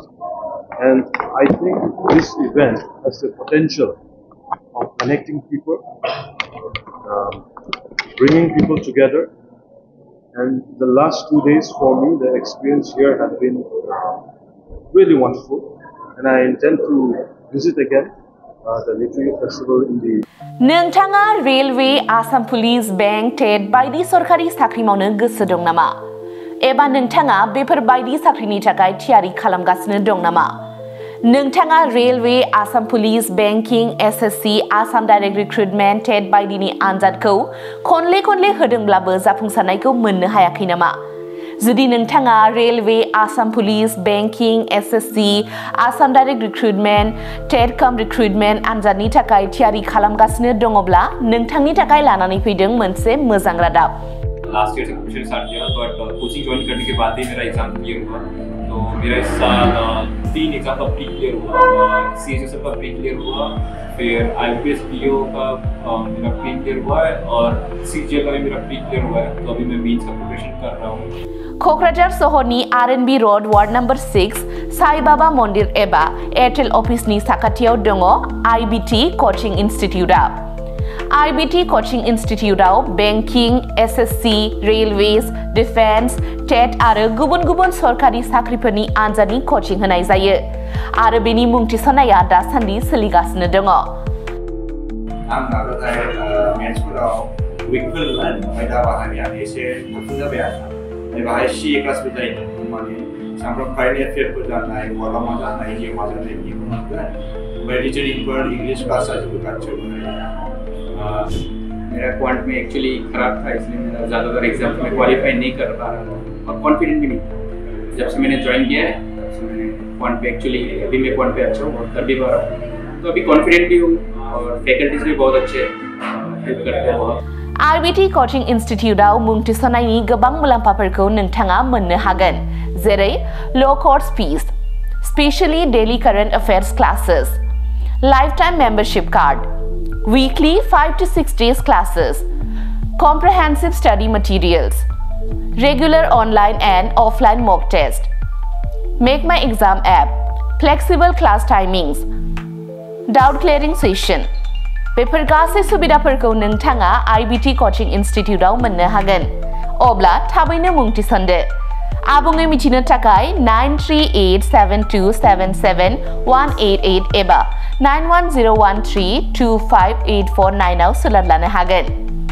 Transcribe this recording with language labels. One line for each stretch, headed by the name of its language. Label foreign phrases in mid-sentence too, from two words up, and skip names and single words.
English: And I think this event has the potential of connecting people, bringing people together. And the last 2 days for me, the experience here has been really wonderful. And I intend to visit again the literary festival in the
Bodo: नोंथाङा रेलवे, आसाम पुलिस, बैंक, टेट बायदि सरकारि साख्रि मावनो गोसो दं नामा? एबा नोंथाङा बेफोर बायदि साख्रिनि थाखाय थियारि खालामगासिनो दं नामा? नोंथाङा रेलवे, आसाम पुलिस, बैंकिं, एसएससी, आसाम डाइरेक्ट रिक्रुटमेन्ट, टेट बायदिनि आनजादखौ खनले होदोंब्लाबो जाफुंसारनायखौ मोननो हायाखै नामा? जुदि नोंथाङा रेलवे, आसाम पुलिस, बैंकिं, एसएससी, आसाम डाइरेक्ट रिक्रुटमेन्ट, टेट कम रिक्रुटमेन्ट आनजादनि थाखाय थियारि खालामगासिनो दङब्ला नोंथांनि थाखाय लानानै फैदों मोनसे मोजां रादाब।
English: last year
Hindi: से
English: preparation start
Hindi: किया
English: but coaching join
Hindi: करने के बाद ही मेरा
English: exam clear
Hindi: हुआ। तो मेरा इस साल 3 एग्जाम का
English: pre clear
Hindi: हुआ, सीएचएसएल का
English: pre clear
Hindi: हुआ, फिर आईपीएस पीओ का मेरा
English: pre clear
Hindi: हुआ है और सीजीएल का भी मेरा
English: pre clear
Hindi: हुआ है। तो अभी मैं मेंस का प्रिपरेशन कर रहा हूँ।
Bodo: क'क्राझार सहरनि आरएनबी रोड वार्ड नम्बर 6 साई बाबा मन्दिर एबा एयारटेल अफिसनि साखाथियाव दङ आईबीटी कोचिं इन्स्टिट्यूटआ। आईबीटी कोचिं इन्स्टिट्यूटआव बैंकिं, एसएससी, रेलवेज, डिफेन्स, टेट आरो गुबुन सरकारि साख्रिफोरनि आनजादनि कोचिं होनाय जायो आरो बेनि मुं थिसननाया दासान्दि सोलिगासिनो दङ। आं नाजानाय मेथ्सफोराव उइकफोर आयदा बाहायनाया एसे साबसिन जाबाय आरो बाहाय सीए क्लासबो जायो माने सामफ्राम कारेन्ट एफेयारफोर जानाय वाला मा जानाय जिउ मा जानाय बेखौ मोनगोन ओमफ्राय रिजनिंफोर
English: English class
Bodo: जाजोबो गासैबो।
Hindi: मेरा क्वांट में एक्चुअली खराब था इसलिए मेरा ज़्यादातर एग्जाम में क्वालिफाई नहीं कर पा रहा था और कॉन्फिडेंट भी नहीं था। जब से मैंने ज्वाइन किया है तब से मैंने क्वांट पे एक्चुअली अभी मैं क्वांट पे अच्छा हूँ और कर भी पा रहा हूँ। तो अभी कॉन्फिडेंट भी हूँ और फैकल्टीज भी बहुत अच्छे हेल्प करते हैं बहुत।
Bodo: आईबीटी कोचिं इन्स्टिट्यूटआव मुं थिसननायनि गोबां मुलाम्फाफोरखौ नोंथाङा मोननो हागोन, जेरै
English: low course fee, specially daily current affairs classes, lifetime membership card, weekly 5 to 6 days classes, comprehensive study materials, regular online and offline mock test, Make My Exam app, flexible class timings, doubt clearing session।
Bodo: बेफोर गासै सुबिदाफोरखौ नोंथाङा आईबीटी कोचिं इन्स्टिट्यूटआव मोननो हागोन। अब्ला थाबैनो मुं थिसनदो। आबुङै मिथिनो थाखाय 9387277188 एबा 9101325849 आव सोलाद लानो हागोन।